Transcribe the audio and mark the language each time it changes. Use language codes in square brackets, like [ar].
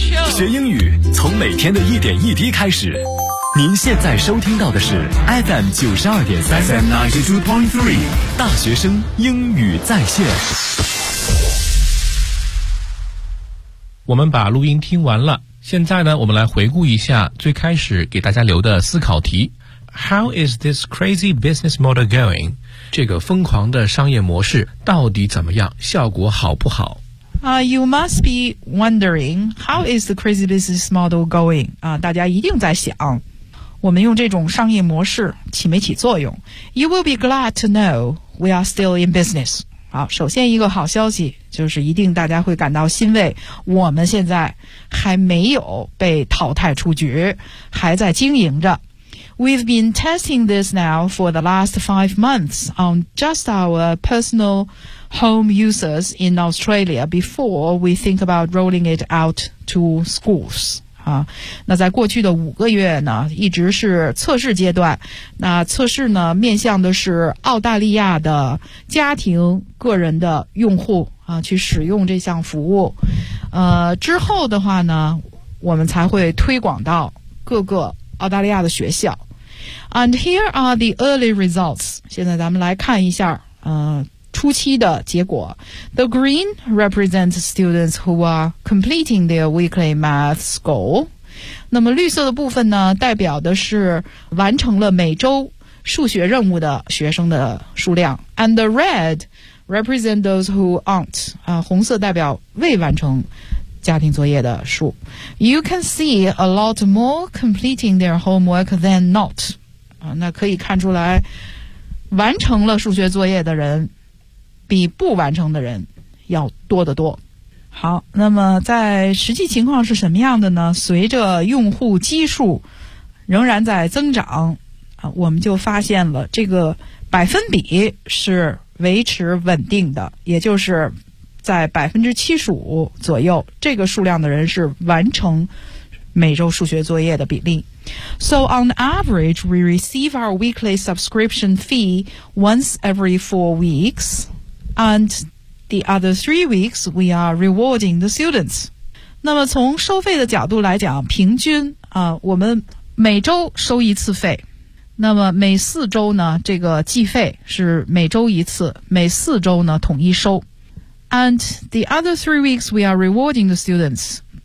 [zh] 学英语从每天的一点一滴开始。您现在收听到的是 FM 92.3 大学生英语在线。我们把录音听完了，现在呢，我们来回顾一下最开始给大家留的思考题。 [en] How is this crazy business model going? [zh] 这个疯狂的商业模式到底怎么样？效果好不好？ [en] You must be wondering, how is the crazy business model going? [zh] 大家一定在想，我们用这种商业模式起没起作用？ [en] You will be glad to know we are still in business. [zh] 好，首先一个好消息，就是一定大家会感到欣慰，我们现在还没有被淘汰出局，还在经营着。 [en] We've been testing this now for the last 5 months on just our personal home users in Australia before we think about rolling it out to schools. [zh] 那在过去的5个月呢，一直是测试阶段。那测试呢，面向的是澳大利亚的家庭个人的用户啊，去使用这项服务。之后的话呢，我们才会推广到各个澳大利亚的学校。 [en] And here are the early results. [zh] 现在咱们来看一下，初期的结果。 [en] The green represents students who are completing their weekly maths goal. [zh] 那么绿色的部分呢，代表的是完成了每周数学任务的学生的数量。 [en] And the red represents those who aren't. [zh] 红色代表未完成家庭作业的数。 [en] You can see a lot more completing their homework than not. [zh] 那可以看出来，完成了数学作业的人比不完成的人要多得多。好，那么在实际情况是什么样的呢？随着用户基数仍然在增长，我们就发现了这个百分比是维持稳定的，也就是在75%左右，这个数量的人是完成每周数学作业的比例。 [en] So on average, we receive our weekly subscription fee once every 4 weeks. And the other 3 weeks, we are rewarding the students. [zh] 那么从收费的角度来讲，平均啊，我们每周收一次费。那么每4周呢，这个计费是每周一次，每4周呢统一收。 [en] And the other 3 weeks, we are rewarding the students.